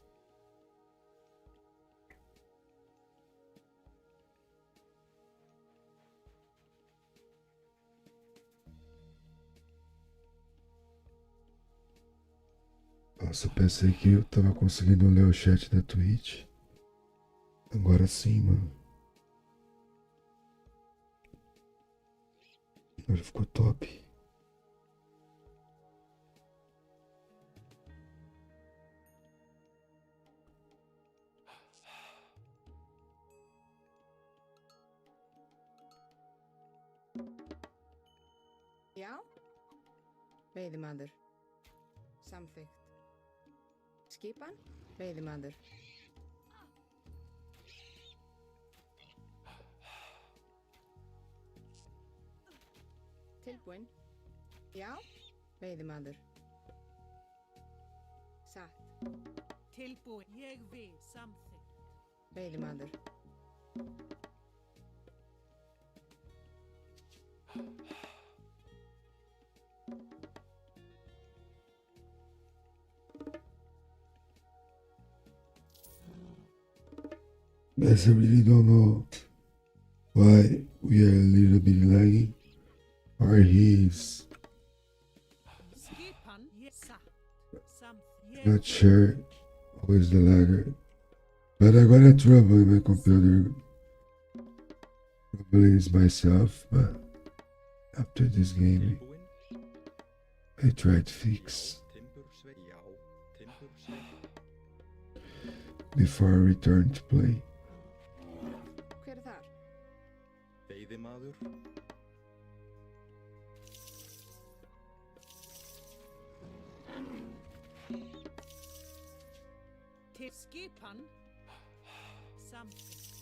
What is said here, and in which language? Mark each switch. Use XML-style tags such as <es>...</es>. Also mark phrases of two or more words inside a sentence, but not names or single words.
<pt>Nossa, eu pensei que eu tava conseguindo ler o chat da Twitch. Agora sim, mano. Agora ficou top.</pt> <is>Já? Veiðimaður. Samþykkt. Skipan? Veiðimaður. Tilbúin. Já? Veiðimaður. Satt. Tilbúin. Ég vil. Samþykkt. Veiðimaður.</is> <en>Guys, I really don't know why we are a little bit lagging. Or he's</en> <is>Skipan. Satt. Samþykkt.</is> <en>not sure who is the lagger. But I got a trouble in my computer. Probably it's myself, but after this game</en> <is>Tilbúin.</is> <en>I tried to fix</en> <is>Timbursveit. Já. Timbursveit.</is> <en>before I returned to play.</en> <is>Hver er þar? Veiðimaður. Til skipan. Samþykkt.</is>